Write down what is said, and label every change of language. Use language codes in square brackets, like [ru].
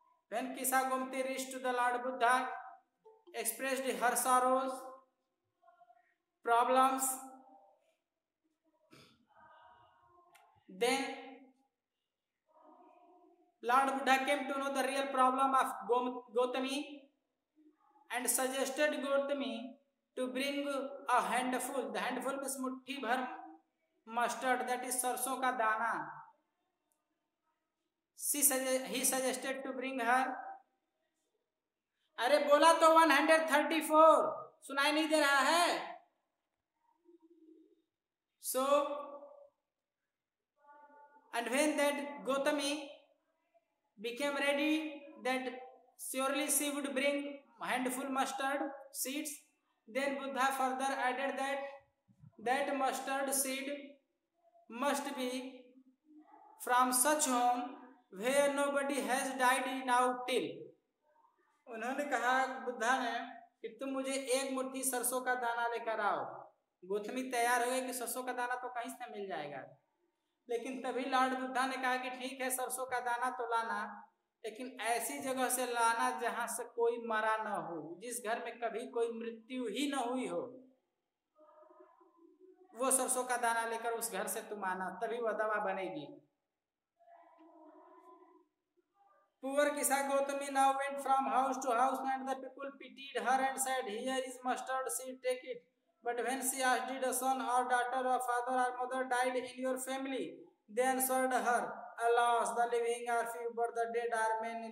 [en] When Kisha Gomti reached to the Lord Buddha, expressed her sorrows, problems, then Lord Buddha came to know the real problem of Gotami and suggested Gotami to bring a handful. The handful means [hi] muट्ठी भर [en] mustard, that is [hi] सरसों का दाना. [en] He suggested to bring her. [hi] अरे बोला तो 134, सुनाई नहीं दे रहा है? [en] So, and when that Gotami became ready that surely she would bring handful mustard seeds, then Buddha further added that mustard seed must be from such home where nobody has died now till. [hi] उन्होंने कहा, बुद्धा ने, कि तुम मुझे एक मुट्ठी सरसों का दाना लेकर आओ. गोतमी तैयार हो गई कि सरसों का दाना तो कहीं से मिल जाएगा, लेकिन तभी लॉर्ड बुद्धा ने कहा कि ठीक है, सरसों का दाना तो लाना, लेकिन ऐसी जगह से लाना जहां से कोई मरा न हो, जिस घर में कभी कोई मृत्यु ही न हुई हो, वो सरसों का दाना लेकर उस घर से तुम आना, तभी वह दवा बनेगी. [en] Poor Kisha Gotami now went from house to house, and the people pitied her and said, here is mustard seed, take it. But when she asked, did a son or daughter or father or mother died in your family? They answered her, alas, the living are few, but the dead are many.